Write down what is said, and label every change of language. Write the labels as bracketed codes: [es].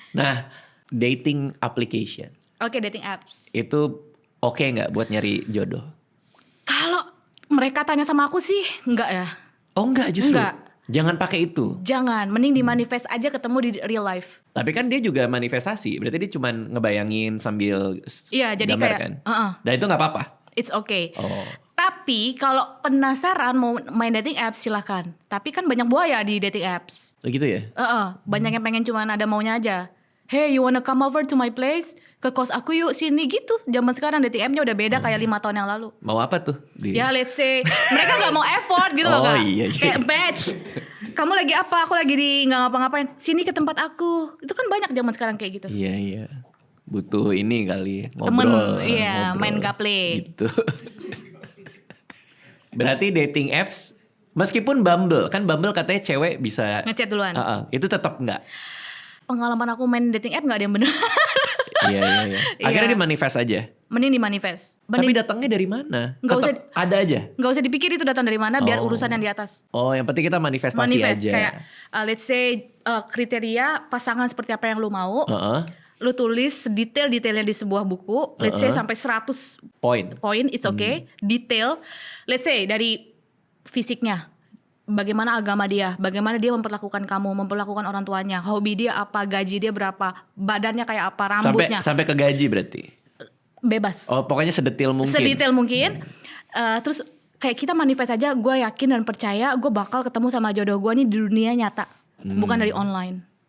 [en] Nah, dating application. Oke, dating apps. [id] Itu oke nggak buat nyari jodoh? Kalau mereka tanya sama aku sih, enggak ya. Oh enggak justru? Enggak. Jangan pakai itu. Jangan, mending dimanifest aja ketemu di [en] real life. [id] Tapi kan dia juga manifestasi, berarti dia cuma ngebayangin sambil Iya, jadi gambar kayak kan? Dan itu nggak apa-apa? [en] It's okay. Oh. [id] Tapi kalau penasaran mau main dating apps silahkan. Tapi kan banyak buaya di dating apps. Oh gitu ya? Banyak yang pengen cuman ada maunya aja. [en] Hey, you wanna come over to my place? [id] Ke kos aku yuk, sini gitu. Zaman sekarang dating app-nya udah beda kayak 5 tahun yang lalu. Mau apa tuh? Ya [en] let's say [id] mereka gak mau effort gitu loh Kak. Iya. Kayak match. Kamu lagi apa? Aku lagi di gak ngapa-ngapain. Sini ke tempat aku. Itu kan banyak zaman sekarang kayak gitu. Iya. Butuh ini kali, ngobrol. Temen, iya, main gaple. Gitu. Berarti dating apps, meskipun Bumble, kan Bumble katanya cewek bisa ngechat duluan. Itu tetap enggak? Pengalaman aku main dating app gak ada yang benar. Iya. Akhirnya dimanifest aja. Mending dimanifest. Tapi datangnya dari mana? Nggak usah, ada aja. Gak usah dipikir itu datang dari mana, biar urusan yang di atas. Oh, yang penting kita manifestasi aja. Kayak [en] let's say [id] kriteria pasangan seperti apa yang lu mau. Lu tulis detail-detailnya di sebuah buku. [en] Let's say [id] sampai 100 poin, [en] it's okay. [id] Detail. [en] Let's say [id] dari fisiknya, bagaimana agama dia, bagaimana dia memperlakukan kamu, memperlakukan orang tuanya, hobi dia apa, gaji dia berapa, badannya kayak apa, rambutnya. Sampai ke gaji berarti? Bebas. Oh, pokoknya sedetail mungkin. Terus kayak kita manifest aja, gue yakin dan percaya gue bakal ketemu sama jodoh gue nih di dunia nyata, bukan dari online.